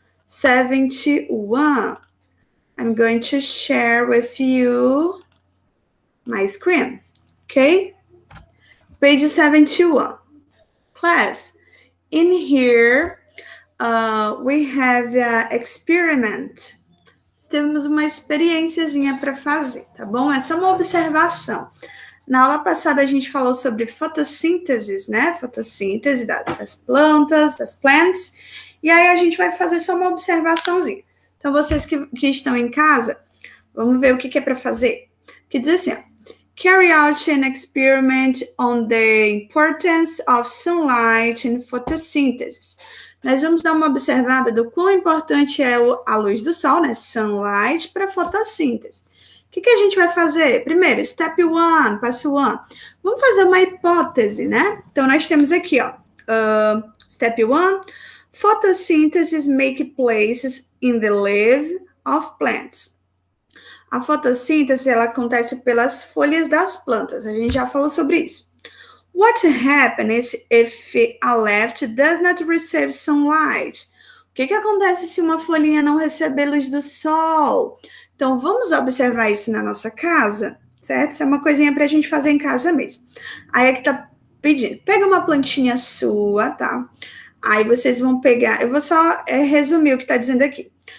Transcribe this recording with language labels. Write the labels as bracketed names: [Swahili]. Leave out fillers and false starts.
[English] 71. I'm going to share with you my screen. Okay? Page 71. Class, in here we have an experiment. [Portuguese] Temos uma experiênciazinha para fazer, tá bom? Essa é uma observação. Na aula passada a gente falou sobre fotossíntese, né? Fotossíntese das plantas, das plants. E aí a gente vai fazer só uma observaçãozinha. Então, vocês que estão em casa, vamos ver o que é para fazer. Que diz assim, ó, [English] carry out an experiment on the importance of sunlight in photosynthesis. [Portuguese] Nós vamos dar uma observada do quão importante é a luz do sol, né? Sunlight, para fotossíntese. O que a gente vai fazer? Primeiro, step 1, passo 1. Vamos fazer uma hipótese, né? Então, nós temos aqui, ó, [English] step 1, photosynthesis make places in the leaf of plants. [Portuguese] A fotossíntese, ela acontece pelas folhas das plantas. A gente já falou sobre isso. [English] What happens if a leaf does not receive sunlight? [Portuguese] O que acontece se uma folhinha não receber luz do sol? Então, vamos observar isso na nossa casa, certo? Isso é uma coisinha para a gente fazer em casa mesmo. Aí é que tá pedindo. Pega uma plantinha sua, tá? Aí vocês vão pegar... Eu vou só resumir o que está dizendo aqui.